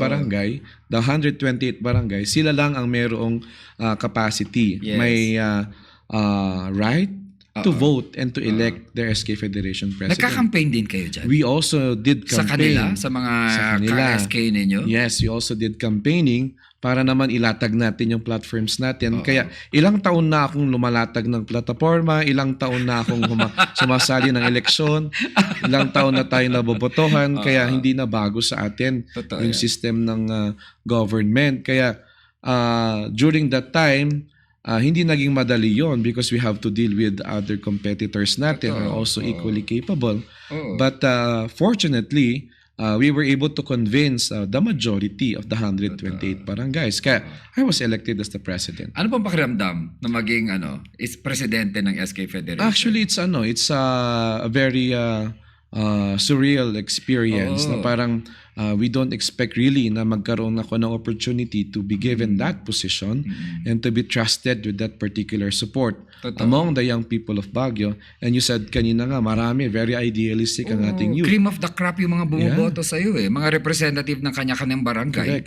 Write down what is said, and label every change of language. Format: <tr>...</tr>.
<en>barangay, the 128 barangay, sila lang ang merong capacity. Yes. May right to vote and to elect their SK Federation president.</en> <tl>Nagka-campaign din kayo dyan?</tl> <en>We also did</en> <tl>Sa</tl> <en>campaign.</en> <tl>kanila? Sa mga Sa kanila. ka-SK ninyo?</tl> <en>Yes, we also did campaigning</en> <tl>para naman ilatag natin yung platforms natin. Kaya ilang taon na akong lumalatag ng plataforma, ilang taon na akong sumasali ng eleksyon, ilang taon na tayo nabobotohan, kaya hindi na bago sa atin Totoo yung yan.</tl> <en>system ng government. Kaya during that time, hindi naging madali yon because we have to deal with other competitors natin who are also equally capable.</en> <tl>Oo.</tl> <en>But fortunately, we were able to convince the majority of the 128 barangays. Kaya I was elected as the president.</en> <tl>Ano pang pakiramdam na maging is presidente ng SK Federation?</tl> <en>Actually, it's a very surreal experience na parang we don't expect really</en> <tl>na magkaroon ako ng</tl> <en>opportunity to be given that position and to be trusted with that particular support</en> <tl>Totoo.</tl> <en>among the young people of Baguio. And you said kanina nga, marami, very idealistic ang ating youth.</en> <tl>Cream of the crop yung mga bumoboto sa iyo mga representative ng kanya-kanyang barangay.</tl>